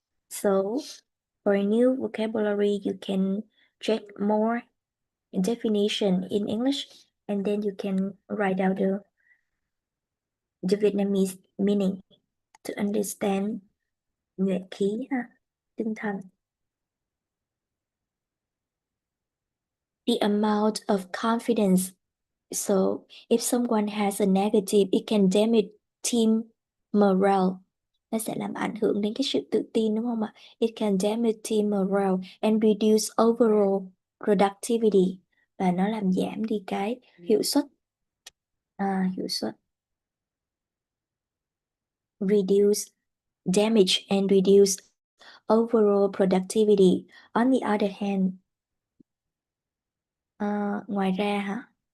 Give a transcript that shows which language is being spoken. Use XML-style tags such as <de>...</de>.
<en>So for a new vocabulary, you can check more definition in English, and then you can write out the Vietnamese meaning to understand</en> <vi>nhuệ khí ha, tinh thần.</vi> <en>The amount of confidence. So if someone has a negative, it can damage team morale.</en> <vi>Nó sẽ làm ảnh hưởng đến cái sự tự tin, đúng không ạ?</vi> <en>It can damage team morale and reduce overall productivity.</en> <vi>Và nó làm giảm đi cái hiệu suất. Hiệu suất.</vi> <en>Reduce damage and reduce overall productivity. On the other hand,</en> <vi>ngoài ra hả?</vi>